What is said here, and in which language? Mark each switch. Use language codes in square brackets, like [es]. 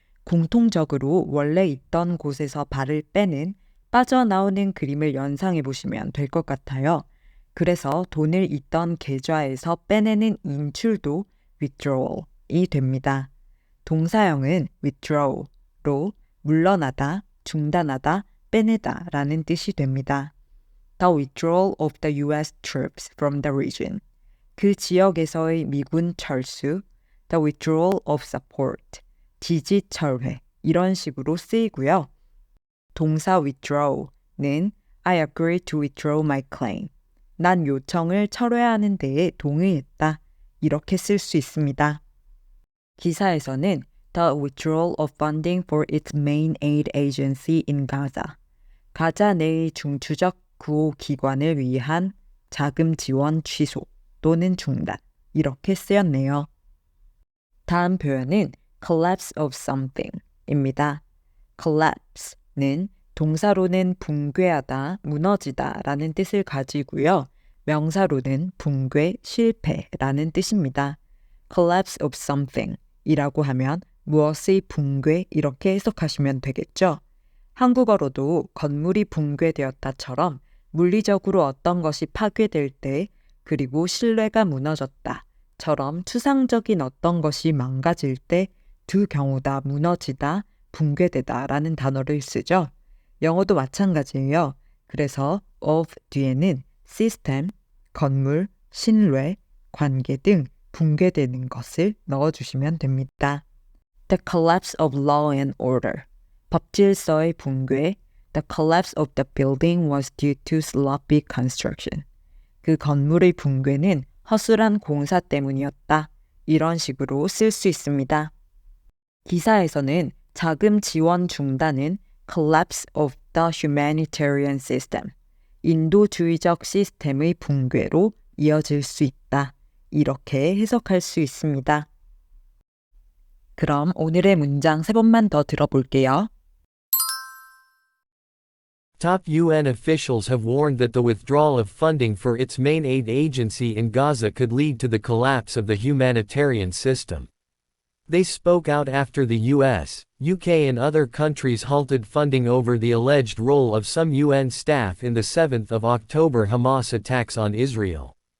[ko] 공통적으로 원래 있던 곳에서 발을 빼는 빠져나오는 그림을 연상해 보시면 될 것 같아요. 그래서 돈을 있던 계좌에서 빼내는 인출도 withdrawal이 됩니다. 동사형은 withdraw로 물러나다, 중단하다, 빼내다 라는 뜻이 됩니다. [en] The withdrawal of the US troops from the region. [ko] 그 지역에서의 미군 철수, [en] the withdrawal of support. [ko] 지지 철회. 이런 식으로 쓰이고요. 동사 [en] withdraw는 I agree to withdraw my claim. [ko] 난 요청을 철회하는 데에 동의했다. 이렇게 쓸 수 있습니다. 기사에서는 [en] The withdrawal of funding for its main aid agency in Gaza. [ko] 가자 내의 중추적 구호 기관을 위한 자금 지원 취소 또는 중단. 이렇게 쓰였네요. 다음 표현은 collapse of something입니다. collapse는 동사로는 붕괴하다, 무너지다 라는 뜻을 가지고요. 명사로는 붕괴, 실패라는 뜻입니다. collapse of something 이라고 하면 무엇의 붕괴 이렇게 해석하시면 되겠죠. 한국어로도 건물이 붕괴되었다처럼 물리적으로 어떤 것이 파괴될 때 그리고 신뢰가 무너졌다처럼 추상적인 어떤 것이 망가질 때 두 경우 다 무너지다, 붕괴되다 라는 단어를 쓰죠. 영어도 마찬가지예요. 그래서 of 뒤에는 시스템, 건물, 신뢰, 관계 등 붕괴되는 것을 넣어주시면 됩니다. [en] The collapse of law and order. [ko] 법질서의 붕괴, [en] The collapse of the building was due to sloppy construction. [ko] 그 건물의 붕괴는 허술한 공사 때문이었다. 이런 식으로 쓸 수 있습니다. 기사에서는 자금 지원 중단은 [en] collapse of the humanitarian system, [ko] 인도주의적 시스템의 붕괴로 이어질 수 있다. 이렇게 해석할 수 있습니다. 그럼 오늘의 문장 3번만 더 들어볼게요. [en] Top UN officials have warned that the withdrawal of funding for its main aid agency in Gaza could lead to the collapse of the humanitarian system. They spoke out after the US, UK and other countries halted funding over the alleged role of some UN staff in the 7th of October Hamas attacks on Israel.